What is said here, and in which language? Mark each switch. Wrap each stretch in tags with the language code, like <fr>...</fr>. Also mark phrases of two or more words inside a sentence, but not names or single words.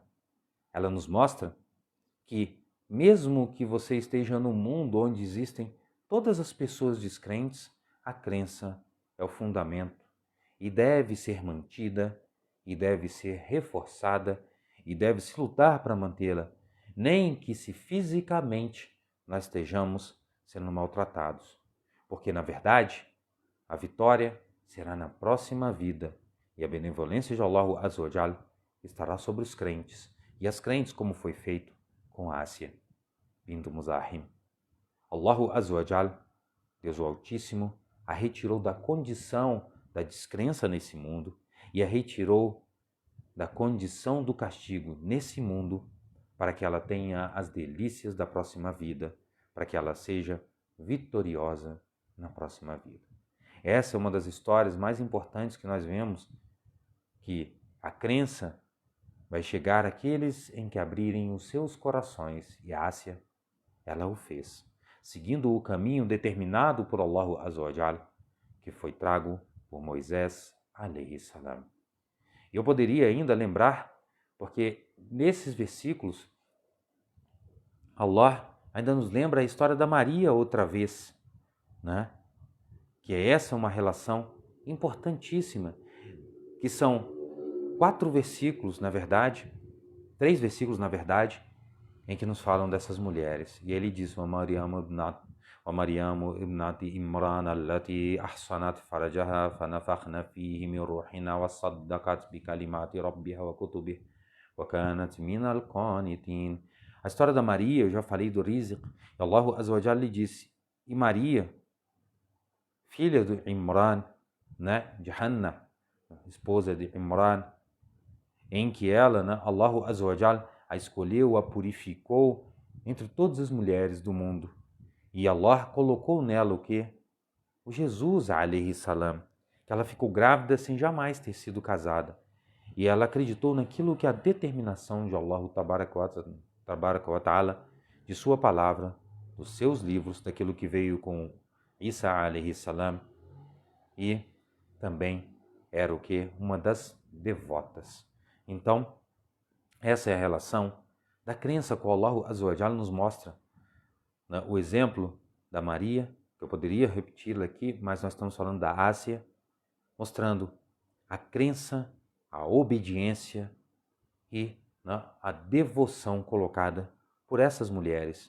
<pt>Ela nos mostra que, mesmo que você esteja num mundo onde existem todas as pessoas descrentes, a crença é o fundamento e deve ser mantida, e deve ser reforçada, e deve-se lutar para mantê-la, nem que se fisicamente nós estejamos sendo maltratados. Porque, na verdade, a vitória será na próxima vida, e a benevolência de</pt> <ar>الله عز وجل</ar> <pt>estará sobre os crentes, e as crentes como foi feito com Ásia, bintu Muzahim.</pt> <ar>الله عز وجل,</ar> <pt>Deus o Altíssimo, a retirou da condição da descrença nesse mundo e a retirou da condição do castigo nesse mundo para que ela tenha as delícias da próxima vida, para que ela seja vitoriosa na próxima vida. Essa é uma das histórias mais importantes que nós vemos, que a crença vai chegar àqueles em que abrirem os seus corações, e Ásia, ela o fez. seguindo o caminho determinado por</pt> <ar>الله عز وجل,</ar> <pt>que foi trago por Moisés</pt> <ar>عليه السلام.</ar> <pt>Eu poderia ainda lembrar, porque nesses versículos Allah ainda nos lembra a história da Maria outra vez, né? Que essa é uma relação importantíssima, que são 4 versículos, na verdade, 3 versículos, na verdade, em que nos falam dessas mulheres. E ele diz:</pt> <ar>وَمَرْيَمُ ابْنَةِ إِمْرَانَ الَّتِي أَحْصَنَتْ فَرْجَهَا فَنَفَخْنَا فِيهِ مِنْ رُوحِنَا وَصَدَّقَتْ بِكَلِمَاتِ رَبِّهَا وَكُتُبِهِ وَكَانَتْ مِنَ الْقَانِتِينَ.</ar> <pt>A história da Maria, eu já falei do Rizq, e</pt> <ar>الله عز وجل</ar> <pt>lhe disse: e Maria, filha de Imran, né, de Hanna, esposa de Imran, em que ela, né,</pt> <ar>الله عز وجل</ar> <pt>a escolheu, a purificou entre todas as mulheres do mundo. E Allah colocou nela o quê? O Jesus,</pt> <ar>عليه السلام,</ar> <pt>que ela ficou grávida sem jamais ter sido casada. E ela acreditou naquilo que a determinação de</pt> <ar>الله تبارك وتعالى,</ar> <pt>de sua palavra, dos seus livros, daquilo que veio com Isa</pt> <ar>عليه السلام,</ar> <pt>e também era o que? Uma das devotas. Então, essa é a relação da crença que o</pt> <ar>الله عز وجل</ar> <pt>nos mostra. Né? O exemplo da Maria, que eu poderia repeti-la aqui, mas nós estamos falando da Ásia, mostrando a crença, a obediência e, né, a devoção colocada por essas mulheres.</pt>